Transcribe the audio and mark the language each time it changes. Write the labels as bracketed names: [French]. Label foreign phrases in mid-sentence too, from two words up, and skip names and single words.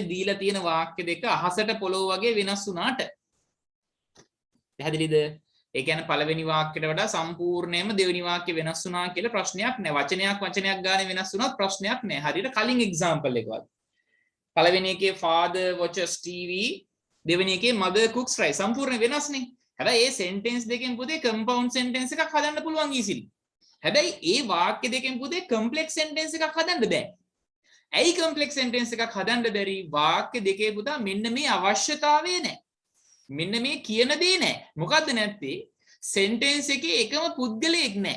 [Sinhala] දීලා තියෙන වාක්‍ය දෙක අහසට පොළොව වගේ වෙනස් වුණාට. පැහැදිලිද? ඒ කියන්නේ පළවෙනි වාක්‍යයට වඩා සම්පූර්ණයෙන්ම දෙවෙනි වාක්‍ය වෙනස් වුණා කියලා ප්‍රශ්නයක් නැහැ. වචනයක් ගානේ වෙනස් වුණත් ප්‍රශ්නයක් නැහැ. හරියට කලින් එක්සැම්පල් එක වගේ. පළවෙනි එකේ [English] father watches TV, [Sinhala] දෙවෙනි එකේ [English] mother cooks rice. [Sinhala] සම්පූර්ණ වෙනස්නේ. හැබැයි මේ sentence දෙකෙන් පුතේ [English] compound sentence [Sinhala] එකක් හදන්න පුළුවන් easily. හැබැයි මේ වාක්‍ය දෙකෙන් පුතේ [English] complex sentence [Sinhala] එකක් හදන්න බෑ. ඇයි [English] complex sentence [Sinhala] එකක් හදන්න බැරි? වාක්‍ය දෙකේ පුතා මෙන්න මේ අවශ්‍යතාවය නැහැ. මෙන්න මේ කියන දේ නැහැ. මොකද්ද නැත්තේ? sentence එකේ එකම පුද්ගලයෙක් නැහැ.